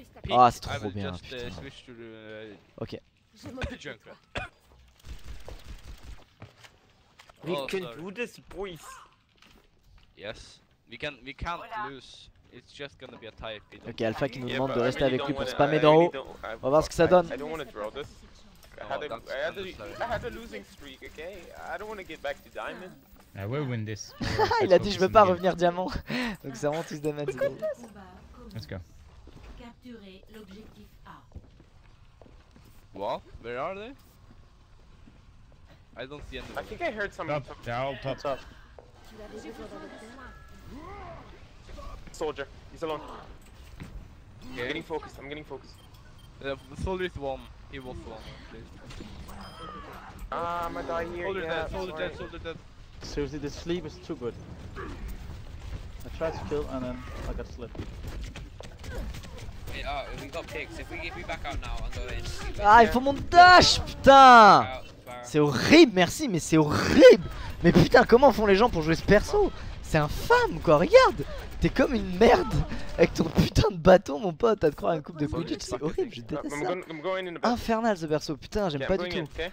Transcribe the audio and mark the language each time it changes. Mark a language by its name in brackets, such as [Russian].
[French] Ah, c'est trop bien. Putain. Ok. [English] We can do this, boys. Yes, we can't lose. It's just gonna be a tie. [French] Ok, Alpha qui nous demande de rester avec lui pour spammer d'en haut. On va voir ce que ça donne. [English] I don't want to draw this. I had a losing streak, okay? I don't want to get back to diamond. I will win this. [French] Il a dit je veux pas revenir diamant. Donc c'est vraiment tous des damage. [English] Let's go. [French] Capturer l'objectif A. [English] What? Where are they? I don't see anyone. I think I heard somebody. Top, they're all top. Soldier, he's alone. Okay. I'm getting focused. I'm getting focused. The soldier is one. He was one. I'm gonna die here. Soldier Yeah, dead. Soldier sorry. dead. Soldier dead. Seriously, the sleep is too good. I tried to kill and then I got slipped. Hey, we got picks. If we back out now and go in. [French] Ah, il faut mon dash, putain. C'est horrible, merci, mais c'est horrible. Mais putain, comment font les gens pour jouer ce perso? C'est infâme quoi, regarde. T'es comme une merde avec ton putain de bâton, mon pote. T'as de croire à une coupe de Quidditch, c'est horrible, je déteste ça. Infernal ce perso, putain, j'aime pas du tout.